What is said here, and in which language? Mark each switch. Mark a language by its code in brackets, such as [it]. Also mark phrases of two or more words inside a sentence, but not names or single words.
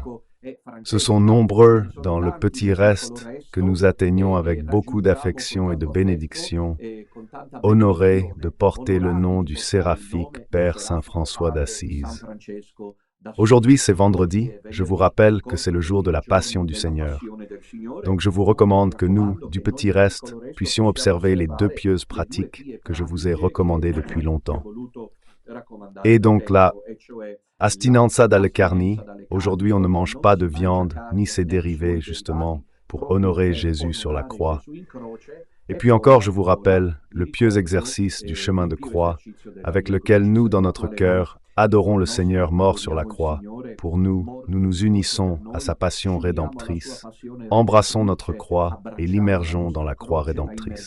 [fr] Ce sont nombreux dans le petit reste que nous atteignons avec beaucoup d'affection et de bénédiction, honorés de porter le nom du séraphique Père Saint François d'Assise. Aujourd'hui, c'est vendredi, je vous rappelle que c'est le jour de la Passion du Seigneur. Donc je vous recommande que nous, du petit reste, puissions observer les deux pieuses pratiques que je vous ai recommandées depuis longtemps. Et donc là, [it] Astinenza dalle carni, [fr] aujourd'hui on ne mange pas de viande ni ses dérivés, justement, pour honorer Jésus sur la croix. Et puis encore, je vous rappelle le pieux exercice du chemin de croix, avec lequel nous, dans notre cœur, adorons le Seigneur mort sur la croix. Pour nous, nous nous unissons à sa passion rédemptrice, embrassons notre croix et l'immergeons dans la croix rédemptrice.